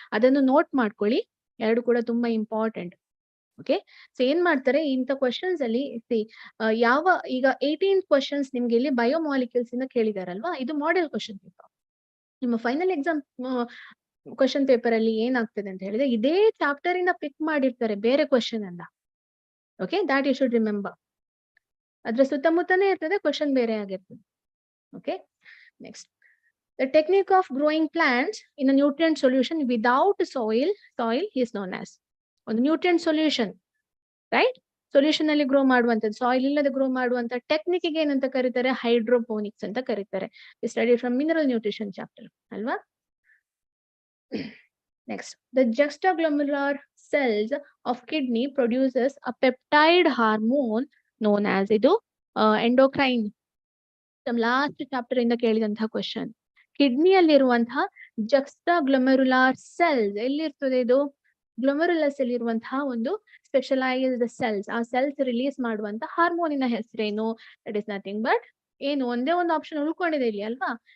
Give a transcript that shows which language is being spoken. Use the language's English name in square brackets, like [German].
[Kannada] ಅದನ್ನು ನೋಟ್ ಮಾಡ್ಕೊಳ್ಳಿ. 2 ಕೂಡ ತುಂಬಾ ಇಂಪಾರ್ಟೆಂಟ್. ಓಕೆ, ಸೊ ಏನ್ ಮಾಡ್ತಾರೆ ಇಂಥ ಕ್ವಶನ್ಸ್ ಅಲ್ಲಿ ಯಾವ ಈಗ 18 ಕ್ವಶನ್ಸ್ ನಿಮ್ಗೆ ಇಲ್ಲಿ ಬಯೋಮಾಲಿಕ್ಯೂಲ್ಸ್ ಇಂದ ಕೇಳಿದಾರಲ್ವಾ? ಇದು ಮಾಡೆಲ್ ಕ್ವಶನ್ ಪೇಪರ್. ನಿಮ್ಮ ಫೈನಲ್ ಎಕ್ಸಾಮ್ ಕ್ವಶನ್ ಪೇಪರ್ ಅಲ್ಲಿ ಏನಾಗ್ತದೆ ಅಂತ ಹೇಳಿದ್ರೆ ಇದೇ ಚಾಪ್ಟರ್ ಇಂದ ಪಿಕ್ ಮಾಡಿರ್ತಾರೆ ಬೇರೆ ಕ್ವಶನ್ ಅನ್ನ. Okay, [English] That you should remember. [Kannada] ಅದ್ರ ಸುತ್ತಮುತ್ತನೇ ಇರ್ತದೆ, ಕ್ವಶನ್ ಬೇರೆ ಆಗಿರ್ತದೆ. [English] Okay, next, the technique of growing plants in a nutrient solution without soil is known as. [Kannada] ಒಂದು ನ್ಯೂಟ್ರಿಯೆಂಟ್ ಸೊಲ್ಯೂಷನ್, ರೈಟ್? ಸೊಲ್ಯೂಷನ್ ಅಲ್ಲಿ ಗ್ರೋ ಮಾಡುವಂತದ್ದು, ಸಾಯಿಲ್ ಇಲ್ಲದೆ ಗ್ರೋ ಮಾಡುವಂತ ಟೆಕ್ನಿಕ್ ಗೆ ಏನಂತ ಕರೀತಾರೆ? ಹೈಡ್ರೋಪೋನಿಕ್ಸ್ ಅಂತ ಕರೀತಾರೆ. [English] study from mineral nutrition chapter [Kannada] ಅಲ್ವಾ? [English] next, the juxtaglomerular cells of kidney produces a peptide hormone known as, [Kannada] ಇದು ಎಂಡೋಕ್ರೈನ್. ಲಾಸ್ಟ್ ಚಾಪ್ಟರ್ ಇಂದ ಕೇಳಿದಂತಹ ಕ್ವಶನ್. ಕಿಡ್ನಿಯಲ್ಲಿರುವಂತಹ ಜಕ್ಸ್ಟಾಗ್ಲೊಮೆರುಲಾರ್ ಸೆಲ್ಸ್ ಎಲ್ಲಿರ್ತದೆ? ಇದು ಗ್ಲೊಮೆರುಲಸ್ ಅಲ್ಲಿ ಇರುವಂತಹ ಒಂದು ಸ್ಪೆಷಲೈಸ್ಡ್ ಸೆಲ್ಸ್. ಆ ಸೆಲ್ಸ್ ರಿಲೀಸ್ ಮಾಡುವಂತ ಹಾರ್ಮೋನಿನ ಹೆಸರೇನು? [English] that is nothing but [Kannada] ಏನು? ಒಂದೇ ಒಂದು ಆಪ್ಷನ್ ಉಳ್ಕೊಂಡಿದೆ ಇಲ್ಲಿ ಅಲ್ವಾ?